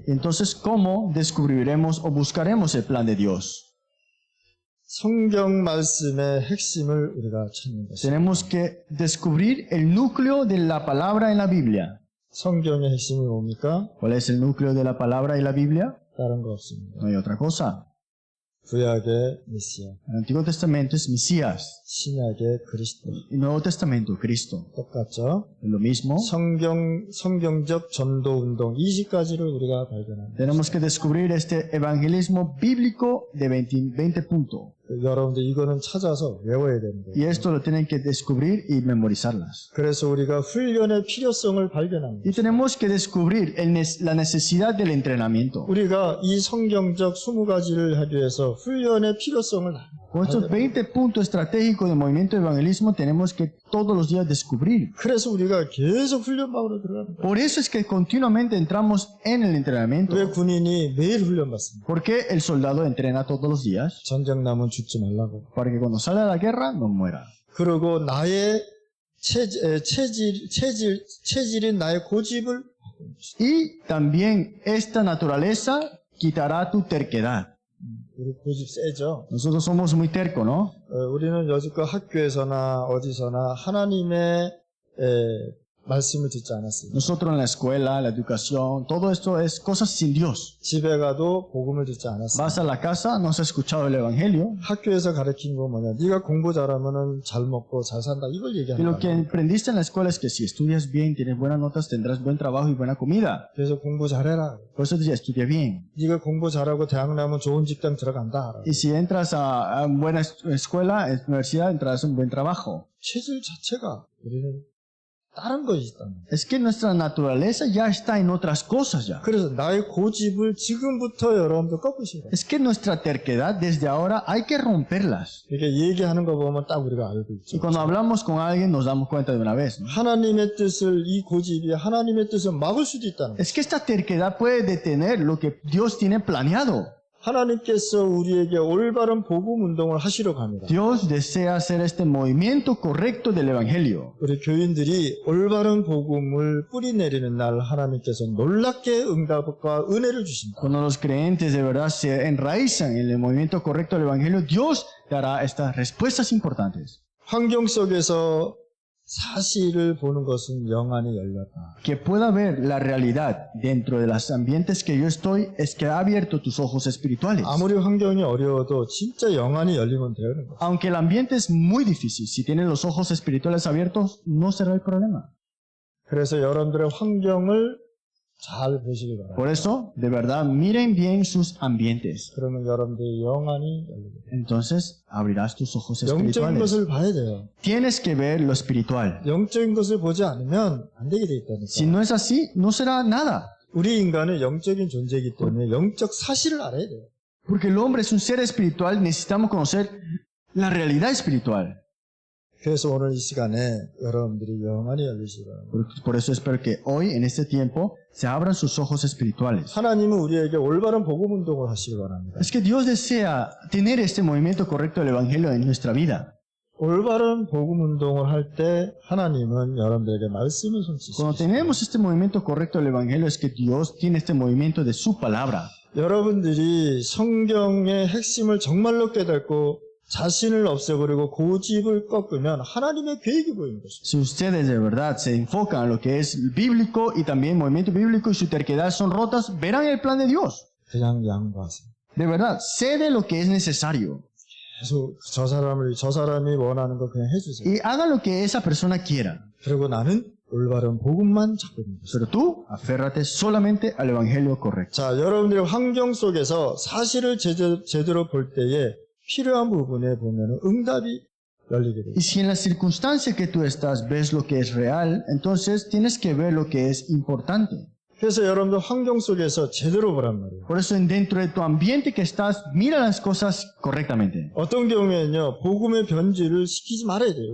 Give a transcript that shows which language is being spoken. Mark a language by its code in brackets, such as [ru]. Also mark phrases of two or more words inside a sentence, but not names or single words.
[es] Entonces, ¿cómo descubriremos o buscaremos el plan de Dios? [ko] 성경 말씀의 핵심을 우리가 찾는 것입니다. [es] Tenemos que descubrir el núcleo de la palabra en la Biblia. [ko] 성경의 핵심이 뭡니까? [es] ¿Cuál es el núcleo de la palabra en la Biblia? [ko] 다른 거 없습니다. [es] No hay otra cosa. [ko] 구약의 메시아, [es] El Antiguo Testamento es Mesías. [ko] 신약의 그리스도. [es] El Nuevo Testamento, Cristo. [ko] 똑같죠? [es] Es lo mismo. [ko] 성경적 전도 운동 20가지를 우리가 발견합니다. [es] Tenemos que descubrir este evangelismo bíblico de 20 puntos. [ko] 여러분들 이거는 찾아서 외워야 되는 [es] Y [ko] 거예요. [es] esto lo tienen que descubrir y memorizarlas. [ko] 그래서 우리가 훈련의 필요성을 발견합니다. [es] Y tenemos que descubrir la necesidad del entrenamiento. [ko] 우리가 이 성경적 20가지를 하기 위해서 훈련의 필요성을 [es] Con estos 20 puntos estratégicos del movimiento de evangelismo tenemos que todos los días descubrir. [ko] 그래서 우리가 계속 훈련방으로 들어갑니다. [es] Por eso es que continuamente entramos en el entrenamiento. [ko] 왜 군인이 매일 훈련받습니까? [es] Porque el soldado entrena todos los días [ko] 전쟁 나면 죽지 말라고. [es] para que cuando salga a la guerra no muera. [ko] 그리고 나의 체질인 나의 고집을 [es] Y también esta naturaleza quitará tu terquedad. [ko] 우리 고집 세죠. [es] Nosotros somos muy tercos, ¿no? [ko] 우리는 여지껏 학교에서나 어디서나 하나님의 말씀을 듣지 않았습니다. [es] Nosotros en la escuela, la educación, todo esto es cosas sin Dios. [ko] 집에 가도 복음을 듣지 않았습니다. [es] Vas a la casa, no has escuchado el evangelio. [ko] 학교에서 가르친 거 뭐냐? 네가 공부 잘하면은 잘 먹고 잘 산다. 이걸 [es] Y [ko] 얘기하는 [es] lo que [ko] 거예요. [es] aprendiste en la escuela es que si estudias bien, tienes buenas notas, tendrás buen trabajo y buena comida. [ko] 그래서 공부 잘해라. [es] Por eso decía, estudia bien. [ko] 네가 공부 잘하고 대학 나면 좋은 직장 들어간다. [es] Y si entras a buena escuela, universidad, entrarás a un buen trabajo. [ko] 체질 자체가 우리는 다른 것이 있다. [es] Es que nuestra naturaleza ya está en otras cosas ya. [ko] 그래서 나의 고집을 지금부터 여러분들 꺾으시라. [es] Es que nuestra terquedad desde ahora hay que romperlas. [ko] 이렇게 얘기하는 거 보면 딱 우리가 알고 [es] Y [ko] 있죠. [es] cuando hablamos con alguien nos damos cuenta de una vez, ¿no? [ko] 하나님의 뜻을 이 고집이 하나님의 뜻을 막을 수도 있다는 거예요. [es] Es que esta terquedad puede detener lo que Dios tiene planeado. [ko] 하나님께서 우리에게 올바른 복음 운동을 하시려고 합니다. [es] Dios desea hacer este movimiento correcto del Evangelio. [ko] 우리 교인들이 올바른 복음을 뿌리내리는 날 하나님께서 놀랍게 응답과 은혜를 주신다. [es] Cuando los creyentes de verdad se enraizan en el movimiento correcto del Evangelio, Dios dará estas respuestas importantes. [ko] 환경 속에서 사실을 보는 것은 영안이 열렸다. [es] Que pueda ver la realidad dentro de los ambientes que yo estoy es que ha abierto tus ojos espirituales. [ko] 아무리 환경이 어려워도 진짜 영안이 열리면 되는 거예요. [es] Aunque el ambiente es muy difícil, si tienes los ojos espirituales abiertos, no será el problema. [ko] 그래서 여러분들의 환경을 잘 보시기 바랍니다. [es] Por eso, de verdad, miren bien sus ambientes. [ko] 그러면 여러분들의 영안이 열리게 돼요. [es] Entonces, abrirás tus ojos [ko] 영적인 [es] espirituales. [ko] 것을 봐야 돼요. [es] Tienes que ver lo espiritual. [ko] 영적인 것을 보지 않으면 안 되게 돼 [es] Si [ko] 있다니까. [es] no es así, no será nada. [ko] 우리 인간은 영적인 존재이기 때문에 영적 사실을 알아야 돼요. [es] Porque el hombre es un ser espiritual, necesitamos conocer la realidad espiritual. [ko] 그래서 오늘 이 시간에 여러분들이 영안이 열리시기 바랍니다. [es] Por eso espero que hoy, en este tiempo, se abran sus ojos espirituales. [ko] 하나님은 우리에게 올바른 복음 운동을 하시기 바랍니다. [es] Es que Dios desea tener este movimiento correcto del Evangelio en nuestra vida. [ko] 올바른 복음 운동을 할 때 하나님은 여러분들에게 말씀을 [es] Cuando [ko] 손치십니다. [es] tenemos este movimiento correcto del Evangelio es que Dios tiene este movimiento de su palabra. [ko] 여러분들이 성경의 핵심을 정말로 깨닫고 자신을 없애버리고 고집을 꺾으면 하나님의 계획이 보이는 것입니다. [es] Si ustedes de verdad se enfocan en lo que es bíblico y también el movimiento bíblico y su terquedad son rotas, verán el plan de Dios. [ko] 그냥 양보하세요. [es] De verdad, cede lo que es necesario [ko] 계속 저 사람이 원하는 거 그냥 해주세요. [es] y haga lo que esa persona quiera. [ko] 그리고 나는 올바른 복음만 잡고 있는 것입니다. [es] Pero tú, aférrate solamente al Evangelio correcto. [ko] 자, 여러분들의 환경 속에서 사실을 제대로 볼 때에 필요한 부분에 보면 응답이 열리게 됩니다. [es] Y si en la circunstancia que tú estás ves lo que es real, entonces tienes que ver lo que es importante. [ko] 그래서 여러분들 환경 속에서 제대로 보란 말이에요. [es] Por eso dentro de tu ambiente que estás, mira las cosas correctamente. [ko] 어떤 경우에는요, 복음의 변질을 시키지 말아야 돼요.